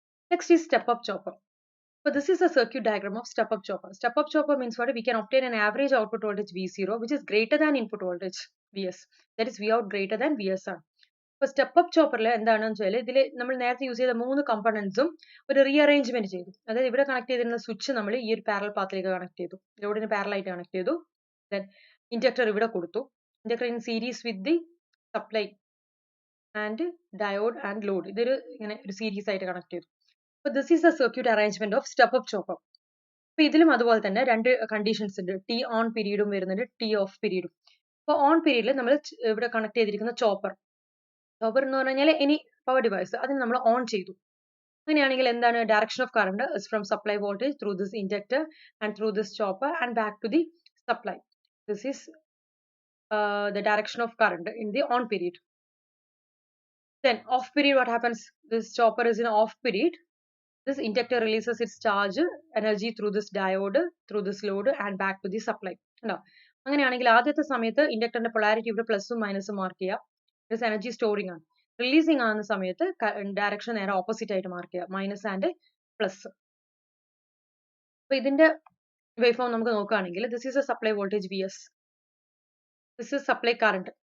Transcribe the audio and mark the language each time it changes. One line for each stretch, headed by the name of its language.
English: Next is step up chopper. So this is a circuit diagram of step up chopper. Step up chopper means what? We can obtain an average output voltage V0 which is greater than input voltage Vs. That is, V out greater than Vs ആണ്.
Malayalam: ഇപ്പോൾ step up ചോപ്പറിൽ എന്താണെന്ന് വെച്ചാൽ ഇതിൽ നമ്മൾ നേരത്തെ use ചെയ്ത 3 കമ്പോണൻസും ഒരു rearrangement ചെയ്തു. അതായത് ഇവിടെ കണക്ട് ചെയ്തിരുന്ന സ്വിച്ച് നമ്മൾ ഈ ഒരു പാരൽ പാത്തിലേക്ക് കണക്ട് ചെയ്തു, ലോഡിന് പാരലായിട്ട് കണക്ട് ചെയ്തു. ദെൻ ഇൻഡക്ടർ ഇവിടെ കൊടുത്തു.
English: inductor in series with the supply and diode and load,
Malayalam: ഇതൊരു ഇങ്ങനെ ഒരു സീരീസ് ആയിട്ട് കണക്ട് ചെയ്തു. അപ്പോൾ
English: This is the circuit arrangement of step up chopper.
Malayalam: അപ്പോൾ ഇതിലും അതുപോലെ തന്നെ 2 കണ്ടീഷൻസ് ഉണ്ട്. ടി ഓൺ പീരീഡും വരുന്നുണ്ട്, ടി ഓഫ് പീരീഡും. അപ്പോൾ ഓൺ പീരീഡിൽ നമ്മൾ ഇവിടെ കണക്ട് ചെയ്തിരിക്കുന്ന ചോപ്പർ എന്ന് പറഞ്ഞാൽ എനി പവർ ഡിവൈസ്, അതിന് നമ്മൾ ഓൺ ചെയ്തു. അങ്ങനെയാണെങ്കിൽ എന്താണ്?
English: Direction of current is from supply voltage through this inductor and through this chopper and back to the supply. This is the direction of current in the on period. Then off period, what happens? This chopper is in off period. This inductor releases its charge energy through this diode, through this load and back to the supply.
Malayalam: അങ്ങനെയാണെങ്കിൽ ആദ്യത്തെ സമയത്ത് ഇൻഡക്ടറിന്റെ polarity ഇവിടെ പ്ലസും മൈനസും mark ചെയ്യാം. This energy storing ആണ്. Releasing ആകുന്ന സമയത്ത് direction നേരെ ഓപ്പോസിറ്റ് ആയിട്ട് മാർക്ക് ചെയ്യാം, മൈനസ് ആൻഡ് പ്ലസ്. അപ്പൊ ഇതിന്റെ വേവ് ഫോം നമുക്ക് നോക്കുകയാണെങ്കിൽ
English: This is a supply voltage V S, this is supply current.